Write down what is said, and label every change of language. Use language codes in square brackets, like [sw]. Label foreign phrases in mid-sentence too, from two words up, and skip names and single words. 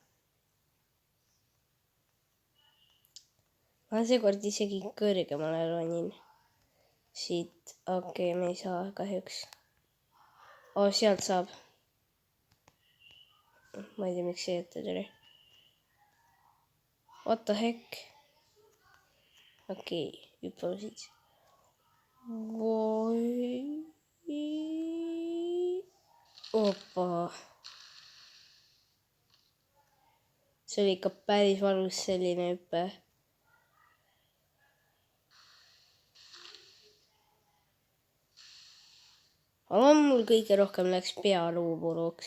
[et] Ma seekord isegi kõrgemale ronin. Siit. Okei, me ei saa kahjuks. Sealt saab. Ma ei tea, miks see ette tuli. [en] What the heck? [et] Okei, hüppame siit. Opa. See oli ikka päris valus selline hüpe. Aga mul kõige rohkem läks pealuu puruks.